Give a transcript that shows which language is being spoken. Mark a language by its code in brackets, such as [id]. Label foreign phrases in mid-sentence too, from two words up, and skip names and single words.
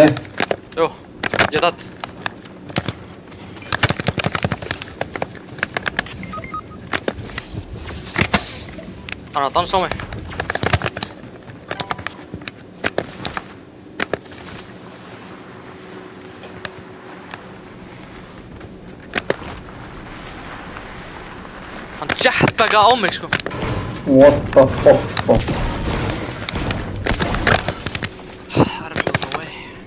[is] Jú, ég er dead. Hann er að dansa á mig. Hann jetpackaði á mig sko. [en] What the fuck, bro. [is] Það er mjög [en] no way.